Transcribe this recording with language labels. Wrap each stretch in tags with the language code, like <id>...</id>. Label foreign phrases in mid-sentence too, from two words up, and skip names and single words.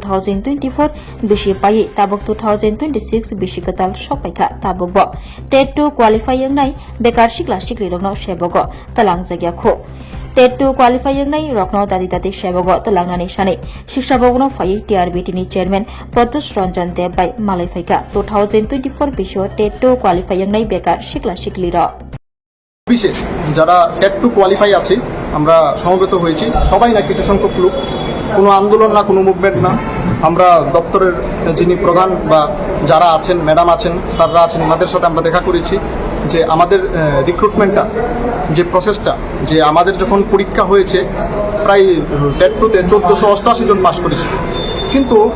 <trp>2024 बिसि पाइ ताबक 2026 बिसि कताल सकपाइखा ताबकबो टेट टो क्वालिफाइंग नाय बेकार सिक्ला सिक्ली रग्न सेबक तलांग जायगाखौ टेट टु क्वालिफाइंग नाय रक्न दादि दादि सेबगो तलांगनानि सानै शिक्षा भवनो फायै TRBT नि चेयरमैन प्रत्युष रंजन देव बाय मालाय फाइका 2024 बिसो टेट टु क्वालिफाइंग नाय बेकार सिक्ला सिक्ली र</trp> <bn>অফিসে যারা টেট টু কোয়ালিফাই আছে আমরা সমবেত হয়েছি সবাই না কিছু সংখ্যক লোক কোনো আন্দোলন না কোনো মুভমেন্ট না আমরা দপ্তরের যিনি প্রধান বা যারা আছেন ম্যাডাম আছেন স্যাররা আছেন ওনাদের সাথে আমরা দেখা করেছি যে আমাদের রিক্রুটমেন্টটা যে প্রসেসটা যে আমাদের যখন পরীক্ষা হয়েছে প্রায় টেট টুতে 1488 জন পাস করেছে কিন্তু</bn>